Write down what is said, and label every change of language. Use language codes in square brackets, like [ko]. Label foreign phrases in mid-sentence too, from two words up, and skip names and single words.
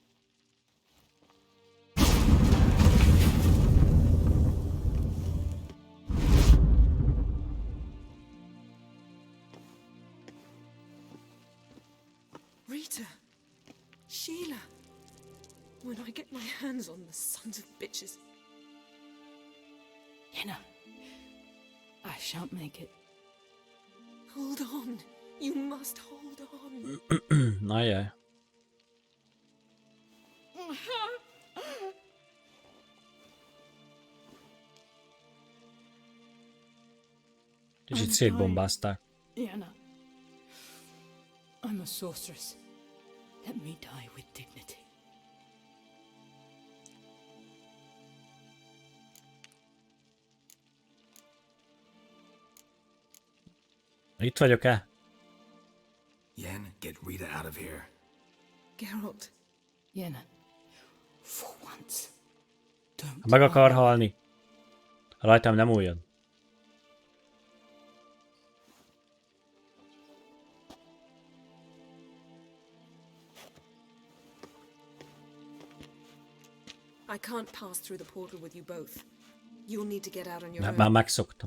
[en] Rita! Sheila! When I get my hands on the sons of bitches. Yenna, I shan't make it. Hold on. You must hold on. [hu] Ajaj. Kicsit szétbombázták. [en] Yenna, I'm a sorceress. Let me die with dignity. [hu] Itt vagyok-e? [en] Yen, get Rita out of here. Geralt. Yenna, for once. [hu] Ha meg akar halni, rajtam nem újjon. [en] I can't pass through the portal with you both. You'll need to get out on your [hu] Már [en] own. [hu] megszoktam.